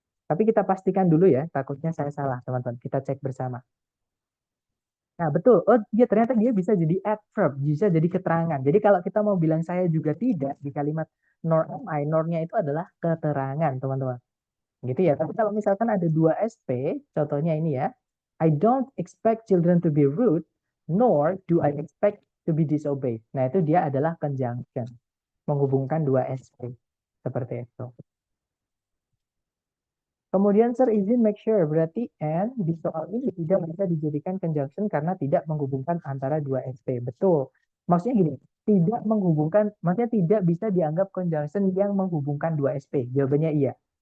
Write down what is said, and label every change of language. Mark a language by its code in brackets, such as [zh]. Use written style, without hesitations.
[id] Tapi kita pastikan dulu ya, takutnya saya salah, teman-teman. Kita cek bersama. Nah, betul. Oh, dia ternyata dia bisa jadi adverb, bisa jadi keterangan. Jadi kalau kita mau bilang saya juga tidak di kalimat [en] nor am I, [id] nornya itu adalah keterangan, teman-teman. Gitu ya. Tapi kalau misalkan ada dua SP, contohnya ini ya. [en] I don't expect children to be rude, nor do I expect to be disobeyed. [id] Nah, itu dia adalah conjunction, menghubungkan dua SP. Seperti itu. Kemudian Sir izin make sure, berarti and di soal ini tidak bisa dijadikan conjunction karena tidak menghubungkan antara dua SP. Betul. Maksudnya gini, tidak menghubungkan, maksudnya tidak bisa dianggap conjunction yang menghubungkan dua SP. Jawabannya iya.